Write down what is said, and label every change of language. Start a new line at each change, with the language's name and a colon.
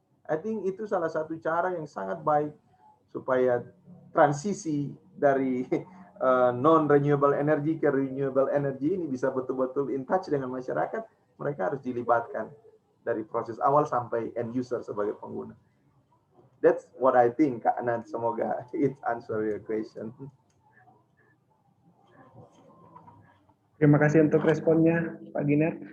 English: I think
Indonesian: itu salah satu cara yang sangat baik supaya transisi dari non-renewable energy ke renewable energy ini bisa betul-betul
English: in touch
Indonesian: dengan masyarakat. Mereka harus dilibatkan dari proses awal sampai end user sebagai pengguna.
English: That's what I think, Kak Anand.
Indonesian: Semoga
English: it answer your question.
Indonesian: Terima kasih untuk responnya, Pak Giner.